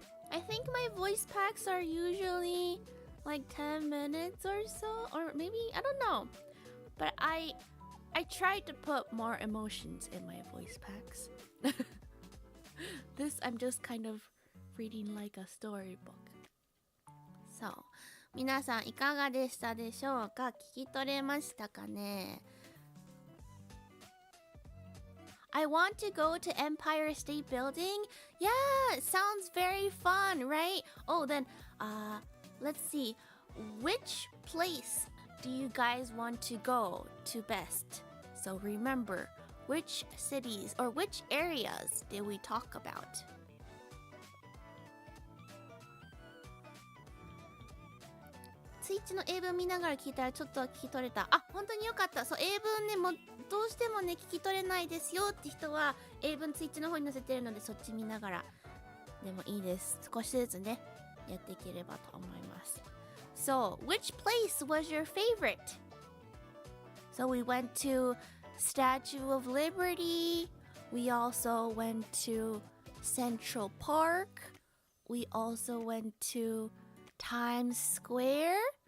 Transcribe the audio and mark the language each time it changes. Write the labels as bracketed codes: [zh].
[en] I think my voice packs are usually like 10 minutes or so, or maybe I don't know. But I try to put more emotions in my voice packs. This I'm just kind of reading like a storybook. [ja] So, 皆さんいかがでしたでしょうか？聞き取れましたかね？ [en] I want to go to Empire State Building. Yeah, it sounds very fun, right? Oh, then, let's see. Which place do you guys want to go to best? So remember, which cities or which areas did we talk about? [ja] Twitch の英文見ながら聞いたらちょっとは聞き取れた。あ、本当によかった。そう、英文ね、もうどうしてもね、聞き取れないですよって人は、英文 Twitch の方に載せてるので、そっち見ながらでもいいです。少しずつね、やっていければと思います。 [en] So, which place was your favorite? So we went to Statue of Liberty. We also went to Central Park. We also went to Times Square.